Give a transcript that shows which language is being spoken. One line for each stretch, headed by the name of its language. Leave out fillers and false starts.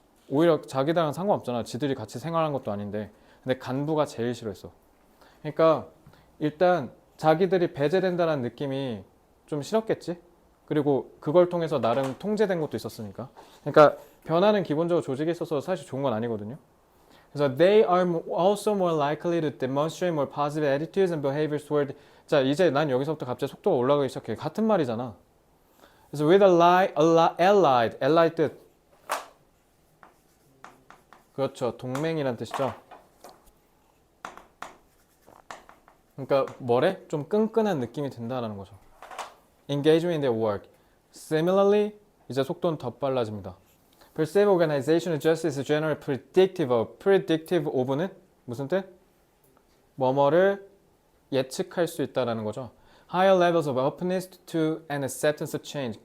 Korean: 오히려 자기들랑 상관없잖아. 지들이 같이 생활한 것도 아닌데. 근데 간부가 제일 싫어했어. 그러니까 일단 자기들이 배제된다는 느낌이 좀 싫었겠지? 그리고 그걸 통해서 나름 통제된 것도 있었으니까. 그러니까 변화는 기본적으로 조직에 있어서 사실 좋은 건 아니거든요. 그래서
English: they are also more likely to demonstrate more positive attitudes and behaviors toward.
Korean: 자, 이제 난 여기서부터 갑자기 속도가 올라가기 시작해. 같은 말이잖아. 그래서 with allied 뜻. 그렇죠. 동맹이란 뜻이죠. 그러니까 뭐래? 좀 끈끈한 느낌이 든다라는 거죠.
English: Engagement in their work. Similarly,
Korean: 이제 속도는 더 빨라집니다.
English: Perceive organizational justice is generally predictive of.
Korean: Predictive of는 무슨 뜻? 뭐뭐를 예측할 수 있다라는 거죠.
English: Higher levels of openness to and acceptance of change.